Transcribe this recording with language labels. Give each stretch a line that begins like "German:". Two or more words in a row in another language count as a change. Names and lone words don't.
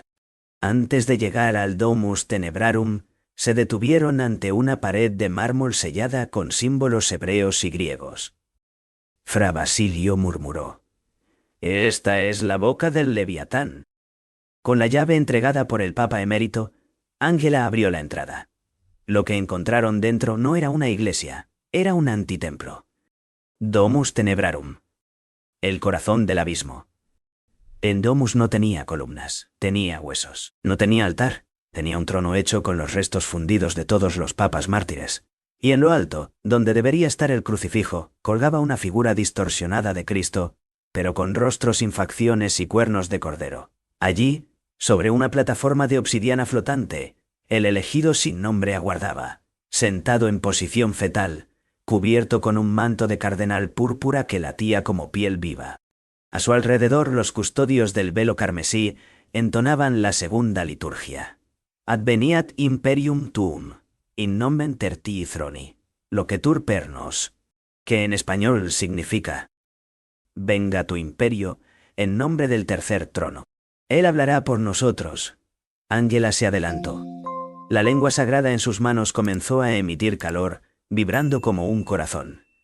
Spanish: Antes de llegar al Domus Tenebrarum, se detuvieron ante una pared de mármol sellada con símbolos hebreos y griegos. Fra Basilio murmuró. «Esta es la boca del Leviatán». Con la llave entregada por el Papa emérito, Ángela abrió la entrada. Lo que encontraron dentro no era una iglesia, era un antitemplo. Domus Tenebrarum. El corazón del abismo. En Domus no tenía columnas, tenía huesos. No tenía altar, tenía un trono hecho con los restos fundidos de todos los papas mártires. Y en lo alto, donde debería estar el crucifijo, colgaba una figura distorsionada de Cristo, pero con rostro sin facciones y cuernos de cordero. Allí, sobre una plataforma de obsidiana flotante, el elegido sin nombre aguardaba, sentado en posición fetal, cubierto con un manto de cardenal púrpura que latía como piel viva. A su alrededor los custodios del velo carmesí entonaban la segunda liturgia.
Latin: Adveniat imperium tuum, in nomen tertii throni, loquetur pernos,
Spanish: que en español significa «Venga tu imperio, en nombre del tercer trono. Él hablará por nosotros». Ángela se adelantó. La lengua sagrada en sus manos comenzó a emitir calor, vibrando como un corazón.